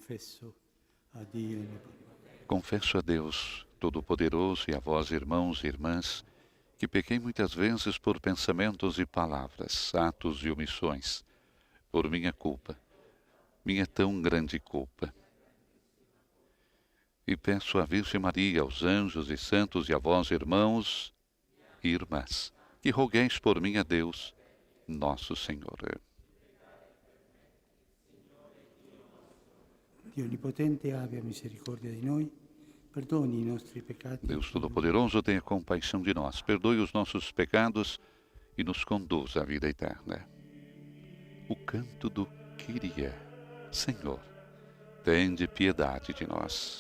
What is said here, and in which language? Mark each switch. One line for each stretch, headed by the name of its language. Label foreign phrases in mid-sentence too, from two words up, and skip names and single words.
Portuguese: Confesso a Deus Todo-Poderoso e a vós, irmãos e irmãs, que pequei muitas vezes por pensamentos e palavras, atos e omissões, por minha culpa, minha tão grande culpa. E peço à Virgem Maria, aos anjos e santos e a vós, irmãos e irmãs, que rogueis por mim a Deus, nosso Senhor.
Italian: Dio Onipotente abbia misericórdia di noi, perdoni i nostri peccati.
Portuguese: Deus Todo-Poderoso, tenha compaixão de nós, perdoe os nossos pecados e nos conduza à vida eterna. O canto do Kyrie, Senhor, tende piedade de nós.